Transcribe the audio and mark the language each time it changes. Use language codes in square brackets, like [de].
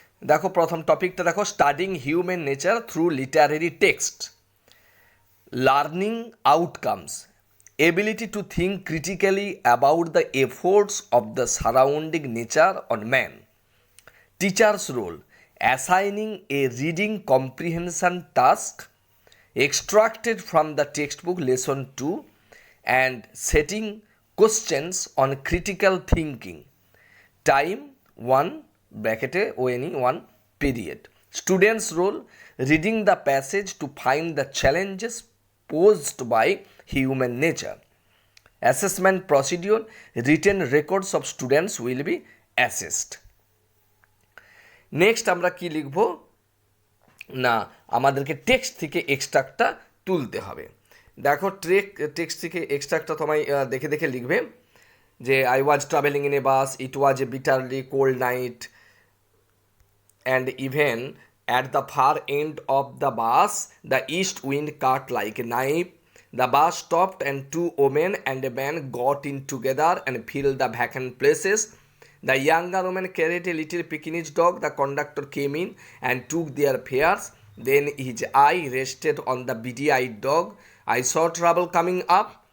[bn] দেখো প্রথম টপিকটা দেখো, [en] Studying human nature through literary text. Learning outcomes, ability to think critically about the efforts of the surrounding nature on man. Teachers role, assigning a reading comprehension task extracted from the textbook lesson 2 and setting questions on critical thinking. Time 1 ব্র্যাকেটে ONE 1 period. Students role, reading the passage to find the challenges posed by human nature. Assessment procedure, written records of students will be assessed. [bn] Next আমরা কি লিখব না, আমাদেরকে text থেকে এক্সট্রাক্টটা তুলতে হবে। দেখো টেক্সট থেকে এক্সট্রাক্টটা তোমায় দেখে দেখে লিখবে যে [en] I was travelling in a bus, it was a bitterly cold night and even at the far end of the bus the east wind cut like a knife. The bus stopped and two women and a man got in together and filled the vacant places. The younger woman carried a little Pekingese dog. The conductor came in and took their fares. Then his eye rested on the beady-eyed dog. I saw trouble coming up.